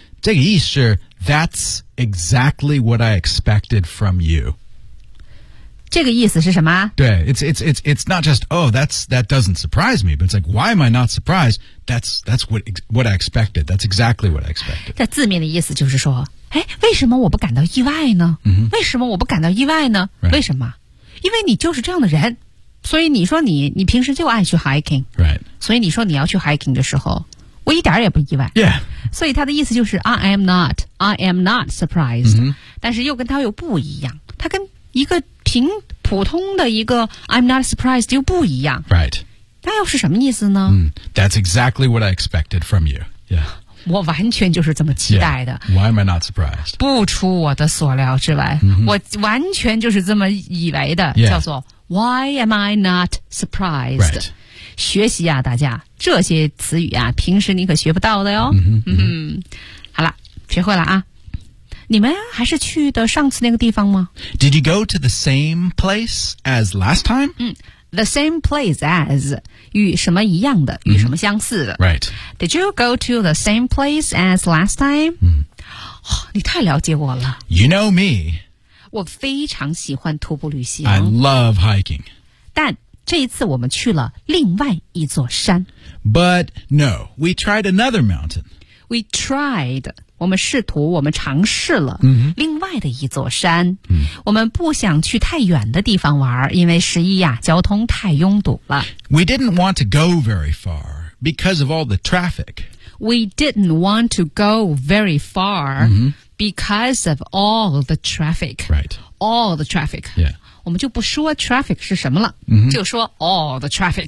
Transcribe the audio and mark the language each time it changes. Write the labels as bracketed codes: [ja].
[zh] 这个意思是 [en] That's exactly what I expected from you [zh] 这个意思是什么 [en] 对 it's not just, oh, that doesn't surprise me, but it's like, why am I not surprised? That's what I expected. That's exactly what I expected. [zh] 这字面的意思就是说哎为什么我不感到意外呢、 mm-hmm. 为什么我不感到意外呢、 [en] right. [zh] 为什么因为你就是这样的人所以你说你平时就爱去 hiking, [en] right. [zh] 所以你说你要去 hiking 的时候我一点也不意外 [en] yeah. [zh] 所以他的意思就是 [en] I am not surprised,、 mm-hmm. [zh] 但是又跟他又不一样他跟一个挺普通的一个 [en] I'm not surprised [zh] 又不一样 [en] Right [zh] 那又是什么意思呢、 [en] That's exactly what I expected from you Yeah [zh] 我完全就是这么期待的、 [en] yeah. Why am I not surprised [zh] 不出我的所料之外、 mm-hmm. 我完全就是这么以为的、 [en] yeah. [zh] 叫做 [en] Why am I not surprised、 right. [zh] 学习啊大家这些词语啊平时你可学不到的哟、 mm-hmm. 好了学会了啊你们还是去的上次那个地方吗 [en] Did you go to the same place as last time?、 [zh] The same place as 与什么一样的、与什么相似的 [en] Right Did you go to the same place as last time?、 [zh] 你太了解我了 [en] You know me [zh] 我非常喜欢徒步旅行 [en] I love hiking [zh] 但这一次我们去了另外一座山 [en] But no, we tried another mountain We tried [zh] 我们试图我们尝试了另外的一座山、我们不想去太远的地方玩因为十一呀、交通太拥堵了 [en] We didn't want to go very far because of all the traffic We didn't want to go very far because of all the traffic Right All the traffic Yeah [zh] 我们就不说 traffic 是什么了、就说 [en] all the traffic